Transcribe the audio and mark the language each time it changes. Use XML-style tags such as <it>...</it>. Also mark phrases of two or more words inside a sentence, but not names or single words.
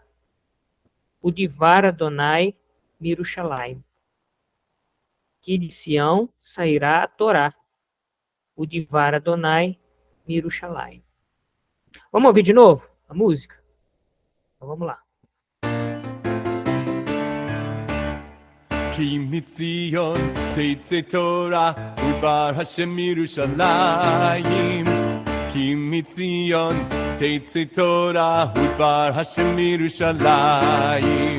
<he>ודבר אדני מירושלים.</he> <pt>Que de Sião sairá a Torá.</pt> <he>ודבר אדני מירושלים.</he> <pt>Vamos ouvir de novo a música? Então vamos lá.</pt> <he>כי מציון תצא תורה ודבר השם מירושלים. כי מציון תצא תורה ודבר השם מירושלים.</he>